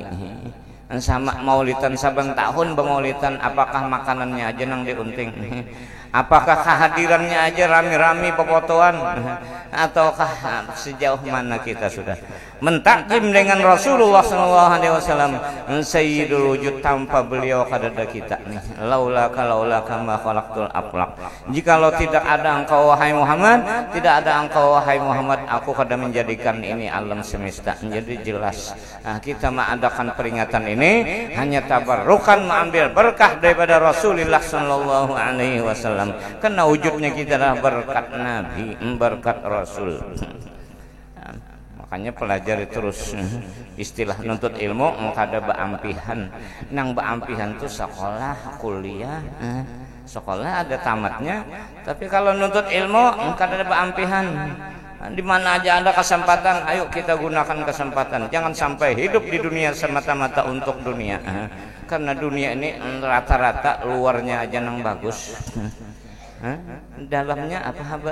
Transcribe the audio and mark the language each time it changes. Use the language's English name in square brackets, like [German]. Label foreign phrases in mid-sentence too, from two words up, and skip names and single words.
[Banjar] Sama maulidan saban tahun bemaulidan, apakah makanannya aja nang diunting, apakah kehadirannya aja rami-rami pepotoan, ataukah sejauh mana kita sudah mentakdim dengan Rasulullah SAW [Arabic] Sayyidul Wujud [Banjar] tanpa beliau kadada kita nih. [Arabic] Laula ma khalaqtul aflaq. [Banjar] Jikalau tidak ada engkau wahai Muhammad, tidak ada engkau wahai Muhammad, aku kada menjadikan ini alam semesta. [Indonesian] Jadi jelas kita mengadakan peringatan ini hanya tabarrukan, mengambil berkah daripada Rasulullah [Arabic] sallallahu alaihi wasallam. [Indonesian] Karena wujudnya kita adalah berkat Nabi, berkat Rasul. [Banjar] Makanya pelajari terus istilah nuntut ilmu kada baampihan. Nang baampihan tuh sekolah, kuliah, sekolah ada tamatnya. Tapi kalau nuntut ilmu kada ada baampihan. Di mana aja ada kesempatan, ayo kita gunakan kesempatan. Jangan sampai hidup di dunia semata-mata untuk dunia. Karena dunia ini rata-rata luarnya aja nang bagus, dalamnya apa-apa.